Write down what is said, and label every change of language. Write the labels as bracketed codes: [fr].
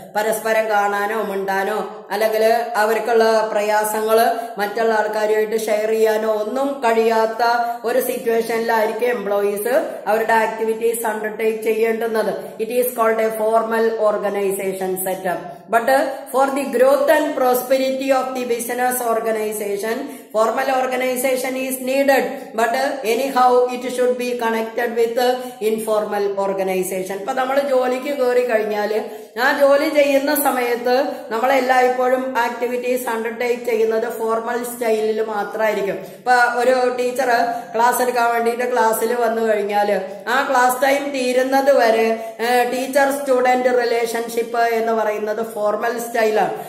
[ml] പരസ്പരം കാണാനോ മിണ്ടാനോ അല്ലെങ്കിൽ അവർക്കുള്ള പ്രയാസങ്ങള് മറ്റുള്ള ആൾക്കാരുമായിട്ട് ഷെയർ ചെയ്യാനോ ഒന്നും കഴിയാത്ത ഒരു സിറ്റുവേഷനിലായിരിക്കും എംപ്ലോയീസ് അവരുടെ activities undertake ചെയ്യേണ്ടുന്നത്. [en] It is called a formal organization setup. But for the growth and prosperity of the business organization, formal organization is needed. But anyhow, it should be connected with informal organization. [ml] ഇപ്പൊ നമ്മൾ ജോലിക്ക് കയറി കഴിഞ്ഞാല് ആ ജോലി ചെയ്യുന്ന സമയത്ത് നമ്മളെല്ലായ്പ്പോഴും activities undertake ചെയ്യുന്നത് ഫോർമൽ സ്റ്റൈലിൽ മാത്രമായിരിക്കും. ഇപ്പൊ ഒരു ടീച്ചർ ക്ലാസ് എടുക്കാൻ വേണ്ടിയിട്ട് ക്ലാസ്സിൽ വന്നു കഴിഞ്ഞാല് ആ ക്ലാസ് ടൈം തീരുന്നത് വരെ ടീച്ചർ സ്റ്റുഡന്റ് റിലേഷൻഷിപ്പ് എന്ന് പറയുന്നത് ഫോർമൽ സ്റ്റൈലാണ്.